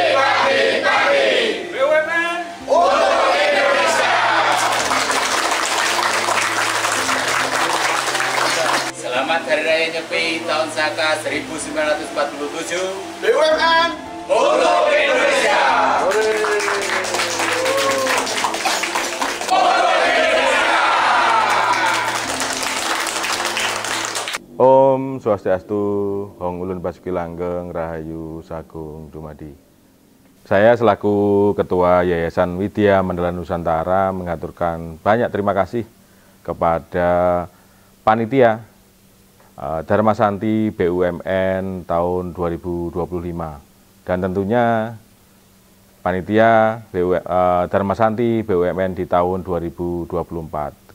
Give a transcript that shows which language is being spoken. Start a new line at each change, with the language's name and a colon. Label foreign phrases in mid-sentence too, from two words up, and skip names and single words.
Indonesian: BUMN untuk Indonesia. Selamat Hari Raya Nyepi tahun Saka 1947. BUMN untuk Indonesia.
Javanese: Om Swastiastu, Hong Ulun Basuki Langgeng, Rahayu Sagung Dumadi.
Indonesian: Saya selaku Ketua Yayasan Widya Mandala Nusantara mengaturkan banyak terima kasih kepada panitia Dharma Santi BUMN tahun 2025 dan tentunya panitia Dharma Santi BUMN di tahun 2024.